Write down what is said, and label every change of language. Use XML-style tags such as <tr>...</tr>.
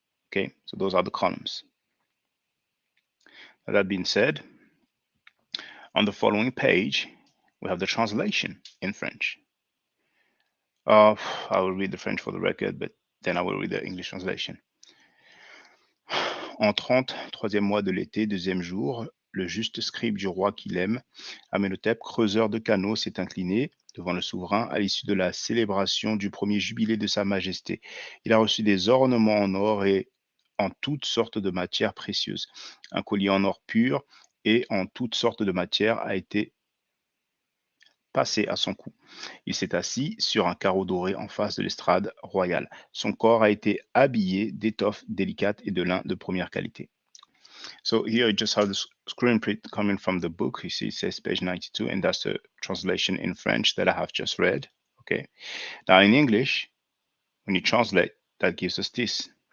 <en>Okay, so those are the columns. Now, that being said, on the following page, we have the translation in French. I will read the French for the record, but then I will read the English translation.</en> <fr>En 33e mois de l'été, 2e jour, le juste scribe du roi qu'il aime, Amenhotep, creuseur de canaux, s'est incliné devant le souverain à l'issue de la célébration du premier jubilé de sa majesté. Il a reçu des ornements en or et en toutes sortes de matières précieuses. Un collier en or pur et en toutes sortes de matières a été passé à son cou. Il s'est assis sur un carreau doré en face de l'estrade royale. Son corps a été habillé d'étoffes délicates et de lin de première qualité.</fr> <en>So here you just have the screen print coming from the book. You see it says page 92, and that's the translation in French that I have just read. Okay. Now in English, when you translate, that gives us this.</en>